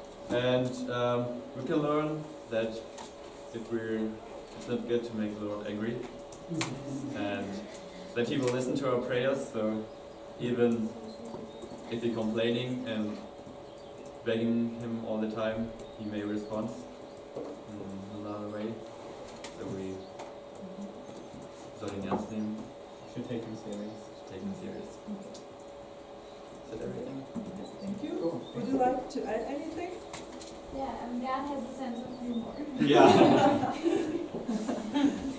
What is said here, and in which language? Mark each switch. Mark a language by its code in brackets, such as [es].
[en] And we can learn that it's not good to make the Lord angry, and that He will listen to our prayers. So even if we're complaining and begging Him all the time, He may respond in another way. So we [de] sollen ihn ernst nehmen. [en] Should take him serious. Take him serious. Is that everything? Yes, thank you. Would you like to add anything? Yeah, God has a sense of humor. Yeah.